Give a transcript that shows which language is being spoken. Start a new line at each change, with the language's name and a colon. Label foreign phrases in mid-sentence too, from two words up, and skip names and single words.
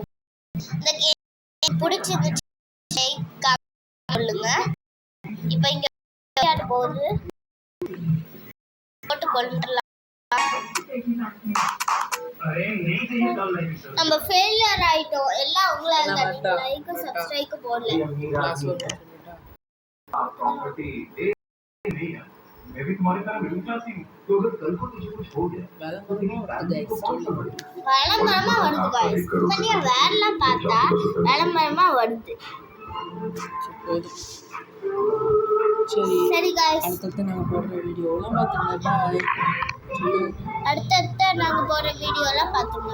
Tamil: இந்த கேம் பிடிச்சிருந்துச்சு சொல்லுங்க. இப்ப இங்க போகுது போட்டு கொண்டுலாம் நம்ம ஃபெயிலியர் ஆயிட்டோம். எல்லாம் உங்களால தான்.
English: like subscribe
Tamil: போடல.
Hindi: मैं भी तुम्हारी तरह मिडिल क्लास ही हूँ तो अगर कल को तुझे कुछ हो गया
Tamil: வேளமரமா வருது गाइस. நீங்க வேறலாம் பார்த்தா வேளமரமா வருது. சரி गाइस, அடுத்து நாங்க போடுற வீடியோலாம் பாத்துங்க. பாய். அடுத்து நாங்க போடுற வீடியோலாம் பாத்துங்க.